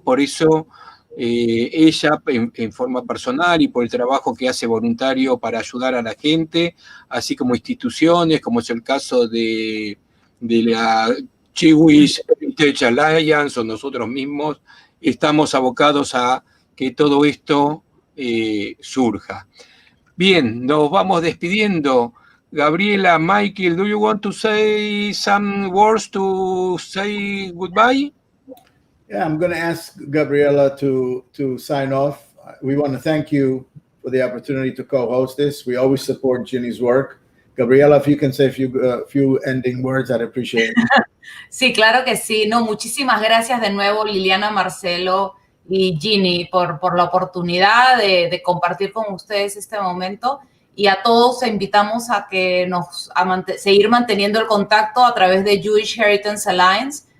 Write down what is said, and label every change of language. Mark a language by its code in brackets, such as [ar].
[es] Por eso ella en forma personal y por el trabajo que hace voluntario para ayudar a la gente, así como instituciones, como es el caso de la Jewish Heritage Alliance o nosotros mismos, estamos abocados a que todo esto surja. Bien, nos vamos despidiendo. [en] Gabriela, Michael, do you want to say some words to say goodbye? Yeah, I'm going to ask Gabriela to sign off. We want to thank you for the opportunity to co-host this. We always support Ginny's work. Gabriela, if you can say a few ending words, I'd appreciate it. [es] Sí, claro que sí. No, muchísimas gracias de nuevo, Liliana, Marcelo y Ginny, por la oportunidad de compartir con ustedes este momento. Y a todos invitamos a que seguir manteniendo el contacto a través de Jewish Heritage Alliance.